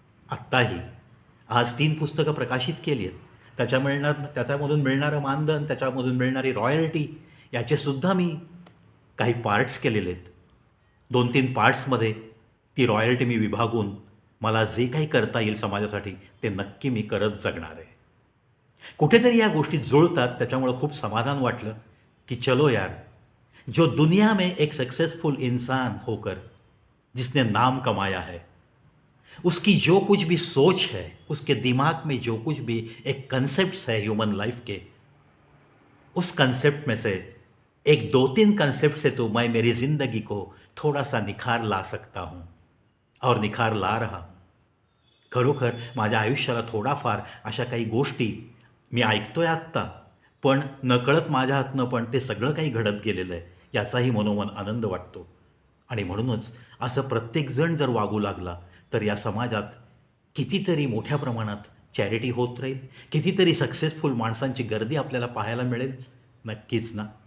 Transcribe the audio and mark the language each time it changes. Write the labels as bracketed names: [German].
[Marathi] आत्ताही आज 3 पुस्तकं प्रकाशित केली आहेत. त्याच्यामधून मिळणारं मानधन, त्याच्यामधून मिळणारी रॉयल्टी याचेसुद्धा मी काही पार्ट्स केलेले आहेत. 2-3 पार्ट्समध्ये ती रॉयल्टी मी विभागून मला जे काही करता येईल समाजासाठी ते नक्की मी करत जगणार आहे. कुठेतरी या गोष्टी जुळतात. त्याच्यामुळं खूप समाधान वाटलं कि [Hindi] चलो यार, जो दुनिया में एक सक्सेसफुल इंसान होकर जिसने नाम कमाया है, उसकी जो कुछ भी सोच है, उसके दिमाग में जो कुछ भी एक कंसेप्ट्स है ह्यूमन लाइफ के, उस कंसेप्ट में से एक 2-3 कंसेप्ट से तो मैं मेरी ज़िंदगी को थोड़ा सा निखार ला सकता हूँ और निखार ला रहा हूँ. [Marathi] खरोखर माझ्या आयुष्याला थोडाफार अशा काही गोष्टी मी ऐकतोय आत्ता, पण नकळत माझ्या हातनं पण ते सगळं काही घडत गेलेलं आहे याचाही मनोमन आनंद वाटतो. आणि म्हणूनच असं प्रत्येकजण जर वागू लागला तर या समाजात कितीतरी मोठ्या प्रमाणात चॅरिटी होत राहील, कितीतरी सक्सेसफुल माणसांची गर्दी आपल्याला पाहायला मिळेल. नक्कीच ना.